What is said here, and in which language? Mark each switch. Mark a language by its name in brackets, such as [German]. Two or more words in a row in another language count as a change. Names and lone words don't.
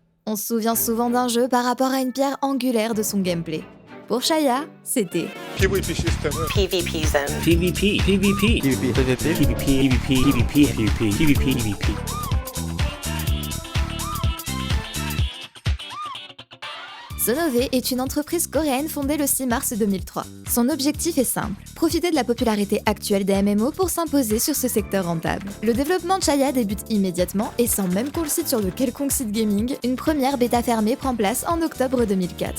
[French] On se souvient souvent d'un jeu par rapport à une pierre angulaire de son gameplay. Pour Chaya, c'était [English] PvP system. PvP zone. PvP, PvP, PvP, PvP, PvP, PvP, PvP, PvP, PvP. [French] Sonové est une entreprise coréenne fondée le 6 mars 2003. Son objectif est simple, profiter de la popularité actuelle des MMO pour s'imposer sur ce secteur rentable. Le développement de Chaya débute immédiatement et sans même qu'on le cite sur de quelconque site gaming, une première bêta fermée prend place en octobre 2004.